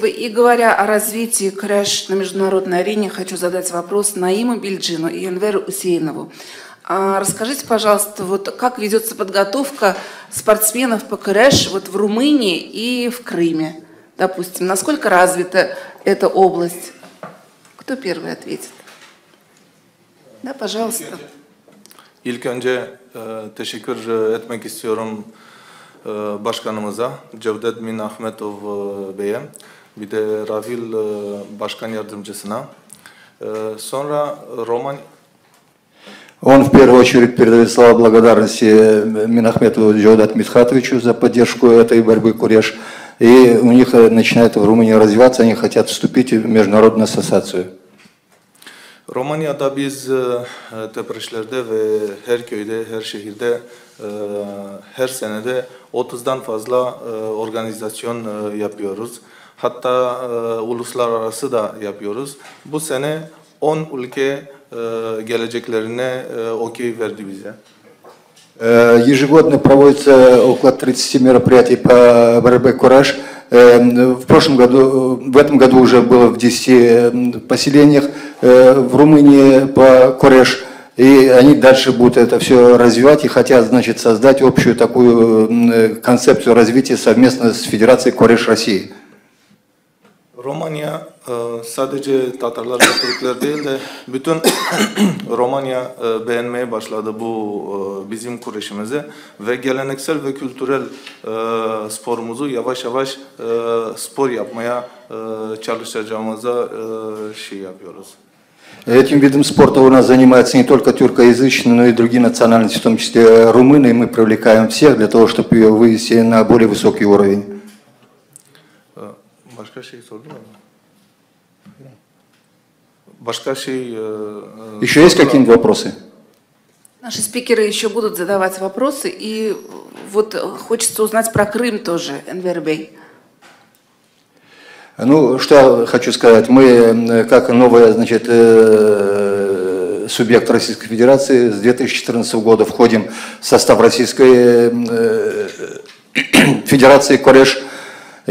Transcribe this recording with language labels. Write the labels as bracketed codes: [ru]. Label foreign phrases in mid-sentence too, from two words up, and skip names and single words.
[ru] И говоря о развитии крэш на международной арене, хочу задать вопрос Наиму Бильджину и Энверу Усейнову. Расскажите, пожалуйста, вот как ведется подготовка спортсменов по крэш вот в Румынии и в Крыме, допустим, насколько развита эта область? Кто первый ответит? Да, пожалуйста. [tr] İlk önce teşekkür etmek istiyorum başkanımıza, Cevdet Min Ahmetov Bey'e, bir de Ravil Başkan Yardımcısına. Sonra Romanya... [ru] Он в первую очередь передает слова благодарности Минахметову Джавдат Мидхатовичу за поддержку этой борьбы куреш. И у них начинает в Румынии развиваться, они хотят вступить в международную ассоциацию. [tr] Romanya'da biz tepreşlerde ve her köyde, her şehirde, her senede 30'dan fazla organizasyon yapıyoruz. Hatta uluslararası da yapıyoruz. Bu sene 10 ülke geleceklerine okey verdi bize. [ru] Ежегодно проводится около 30 мероприятий по борьбе кураж. В этом году уже было в 10 поселениях в Румынии по кураж. И они дальше будут это все развивать и хотят, значит, создать общую такую концепцию развития совместно с Federațiей Koreş России. [tr] Romanya sadece Tatarlar ve Türkler değil de bütün Romanya beğenmeye başladı bu bizim kureşimizi ve geleneksel ve kültürel sporumuzu yavaş yavaş spor yapmaya çalışacağımıza şey yapıyoruz. [ru] Этим видом спорта у нас занимаются не только тюркоязычные, но и другие национальности, в том числе румыны, и мы привлекаем всех для того, чтобы ее вывести на более высокий уровень. [tr] Başka şey sordu mu? Başka şey... [ru] Еще есть какие-нибудь вопросы? Наши спикеры еще будут задавать вопросы, и вот хочется узнать про Крым тоже, Энвер Бей. Ну, что я хочу сказать, мы, как новый, значит, субъект Российской Федерации, с 2014 года входим в состав Российской Федерации Кореш.